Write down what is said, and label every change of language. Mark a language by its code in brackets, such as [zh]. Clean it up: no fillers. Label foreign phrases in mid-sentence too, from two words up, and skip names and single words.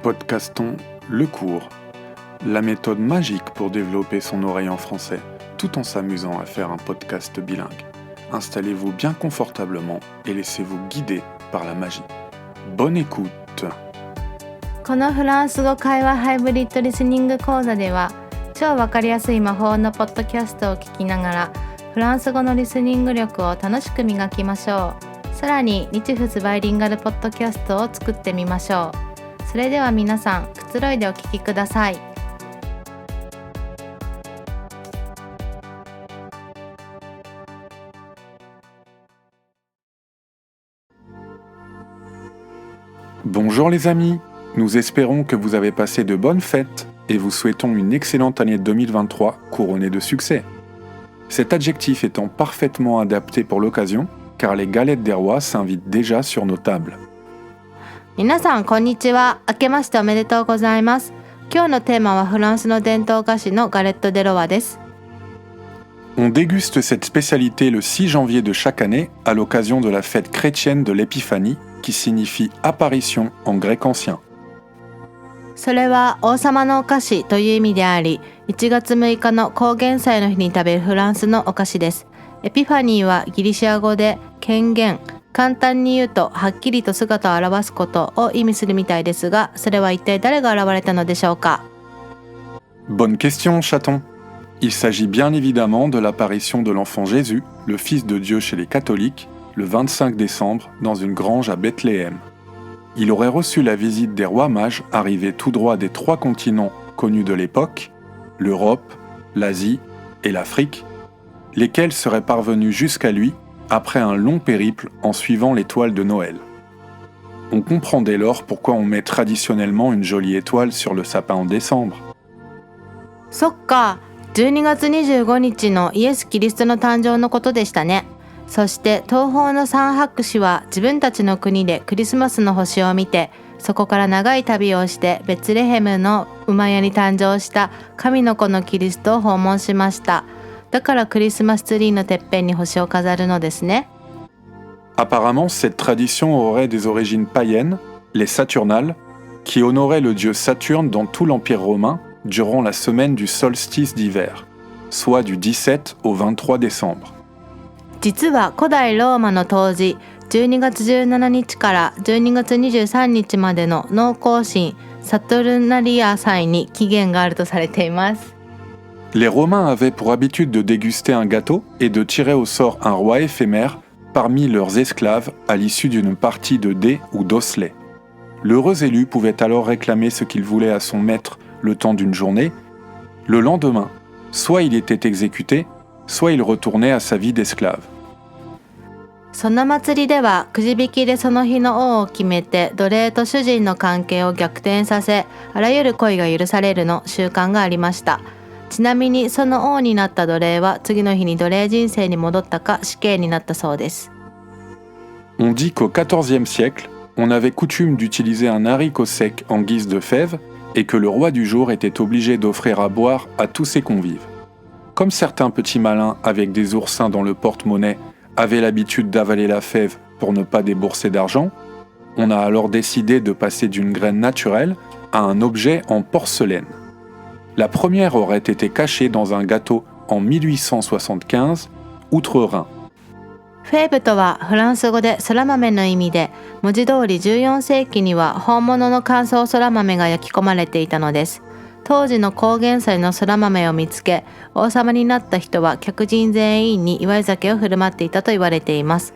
[fr] podcastons Le Cours, la méthode magique pour développer son oreille en français, tout en s'amusant à faire un podcast bilingue. Installez-vous bien confortablement et laissez-vous guider par la magie. Bonne écoute! [ja] このフランス語会話ハイブリッドリスニング講座では、超わかりやすい魔法のポッドキャストを聞きながら、フランス語のリスニング力を楽しく磨きましょう。さらに日仏バイリンガルポッドキャストを作ってみましょう。それでは皆さん、くつろいでお聞きください。 [fr] Bonjour les amis, nous espérons que vous avez passé de bonnes fêtes et vous souhaitons une excellente année 2023 couronnée de succès. Cet adjectif étant parfaitement adapté pour l'occasion, car les galettes des rois s'invitent déjà sur nos tables. [ja] 皆さんこんにちは。明けましておめでとうございます。今日のテーマはフランスの伝統菓子のガレット・デ・ロワです。 [fr] On déguste cette spécialité le 6 janvier de chaque année à l'occasion de la fête chrétienne de l'Épiphanie qui signifie apparition en grec ancien. [ja] それは王様のお菓子という意味であり、1月6日の高原祭の日に食べるフランスのお菓子です。エピファニーはギリシア語で権限、簡単に言うとはっきりと姿を表すことを意味するみたいですが、それは一体誰が現れたのでしょうか？ [fr] Bonne question, chaton. Il s'agit bien évidemment de l'apparition de l'enfant Jésus, le Fils de Dieu chez les catholiques, le 25 décembre dans une grange à Bethléem. Il aurait reçu la visite des rois mages arrivés tout droit des 3 continents connus de l'époque, l'Europe, l'Asie et l'Afrique, lesquels seraient parvenus jusqu'à lui après un long périple en suivant l'étoile de Noël. On comprend dès lors pourquoi on met traditionnellement une jolie étoile sur le sapin en décembre. [ja] そっか、12月25日のイエス・キリストの誕生のことでしたね。そして東方の三博士は自分たちの国でクリスマスの星を見て、そこから長い旅をしてベツレヘムの馬屋に誕生した神の子のキリストを訪問しました。だからクリスマスツリーのてっぺんに星を飾るのですね。 [fr] Apparemment, cette tradition aurait des origines païennes, les Saturnales, qui honoraient le dieu Saturne dans tout l'Empire romain durant la semaine du solstice d'hiver, soit du 17 au 23 décembre. [ja] 実は古代ローマの冬至12月17日から12月23日までの農耕神サトルナリア祭に起源があるとされています。 [fr] Les Romains avaient pour habitude de déguster un gâteau et de tirer au sort un roi éphémère parmi leurs esclaves à l'issue d'une partie de dés ou d'osselets. L'heureux élu pouvait alors réclamer ce qu'il voulait à son maître le temps d'une journée. Le lendemain, soit il était exécuté, soit il retournait à sa vie d'esclave. [ja] その祭りではくじ引きでその日の王を決めて奴隷と主人の関係を逆転させ、あらゆる恋が許されるの習慣がありました。ちなみにその王になった奴隷は次の日に奴隷人生に戻ったか死刑になったそうです。 [fr] On dit qu'au XIVe siècle, on avait coutume d'utiliser un haricot sec en guise de fève et que le roi du jour était obligé d'offrir à boire à tous ses convives. Comme certains petits malins avec des oursins dans le porte-monnaie avaient l'habitude d'avaler la fève pour ne pas débourser d'argent, on a alors décidé de passer d'une graine naturelle à un objet en porcelaine. La première aurait été cachée dans un gâteau en 1875, outre-Rhin. [ja] フェーブとはフランス語で空豆の意味で、文字通り14世紀には本物の乾燥空豆が焼き込まれていたのです。当時の高原祭の空豆を見つけ、王様になった人は客人全員に祝い酒を振る舞っていたと言われています。